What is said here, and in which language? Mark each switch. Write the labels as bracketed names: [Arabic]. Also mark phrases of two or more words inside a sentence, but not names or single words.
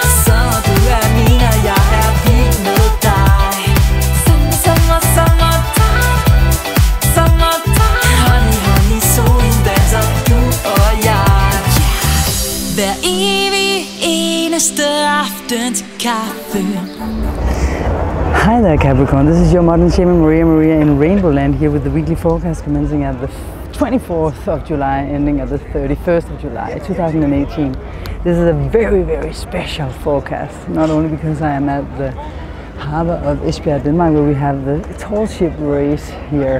[Danish] Så du min, og jeg vild med dig. [English] Summertime, summertime. [Danish] Honey, solen danser, du og jeg. Hver evig eneste aften til kaffe. [English] Hi there Capricorn, this is your modern shaman Maria in RainbowLand here with the weekly forecast commencing at the 24th of July, ending at the 31st of July 2018. This is a very, very special forecast, not only because I am at the harbor of Esbjerg Denmark where we have the tall ship race here.